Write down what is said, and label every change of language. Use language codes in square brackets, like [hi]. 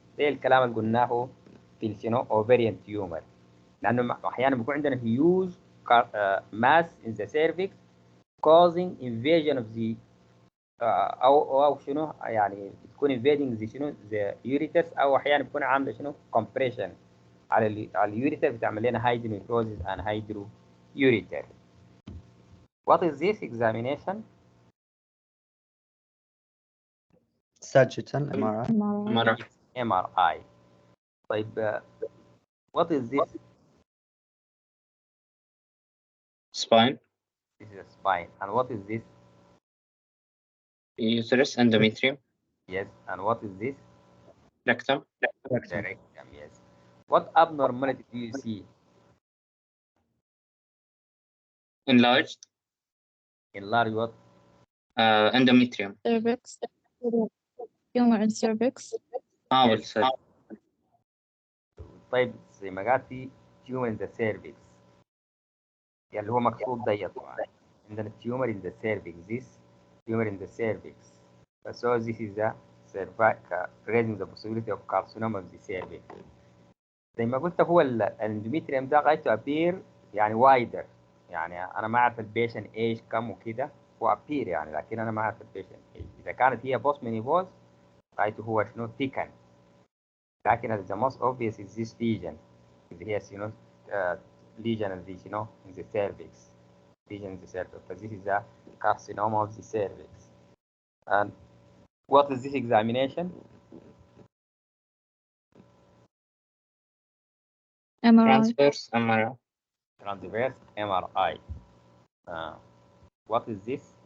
[ar] ده الكلام اللي قلناه في شنو ovarian tumor، لانه احيانا بيكون عندنا [en] huge mass in the cervix causing invasion of the [ar] او شنو يعني بتكون invading the شنو the ureters، او احيانا بتكون عامله شنو compression على اليوريتر بتعمل لنا hydronephrosis and hydroureter. [en] What is this examination? Sagittal MRI. MRI. طيب what is this? Spine, This is a spine. And what is this? uterus, endometrium, Yes. And what is this? rectum, The rectum. Yes. What abnormality do you see? enlarged, Enlarged what? endometrium. cervix, tumor in cervix, والسد. [ar] طيب زي ما قال في [en] tumor in the cervix [ar] يعني اللي هو مقصود ده طبعا. [en] عندنا tumor in the cervix. This tumor in the cervix. So this is the cervix raising the possibility of carcinoma of the cervix. [ar] زي ما قلت هو الاندوميتريوم ده غايته appear يعني wider، يعني انا ما اعرف البيشن ايج كم وكده، هو appear يعني، لكن انا ما اعرف البيشن ايج. اذا كانت هي بوست مينيبوز غايته هو شنو thicken، لكن [en] the most obvious is this lesion [ar] اللي هي شنو lesion اللي شنو in the cervix. [en] Lesion in the cervix. But this is a carcinoma of the cervix. And what is this examination? MRI, Transverse MRI, Transverse MRI. What is this?